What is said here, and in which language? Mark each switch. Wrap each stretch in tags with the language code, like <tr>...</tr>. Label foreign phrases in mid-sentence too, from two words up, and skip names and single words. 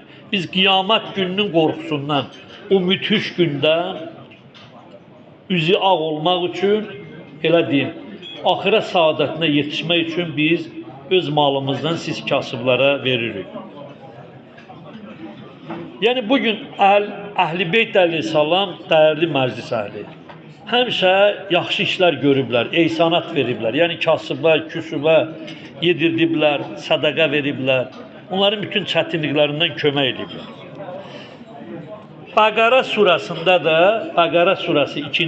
<az>Biz kıyamet gününün korkusundan,</az> <tr>o müthiş günden</tr> <az>üzü ağ olmak için, elə deyim,</az> <tr>ahiret saadetine yetişmek için</tr> <az>biz öz malımızdan siz kasıblara veririk.</az> <tr>Yani bugün Əhl-i Beyt Aleyhisselam değerli meclis ehli.</tr> <az>Həmişə yaxşı işler görüblər, ihsanat veriblər. Yani kasıba, küsüba yedirdiblər, sadaka veriblər. Onların bütün çətinliklərindən kömək ediblər. Bəqara surasında da, Bəqara surası 2.</az>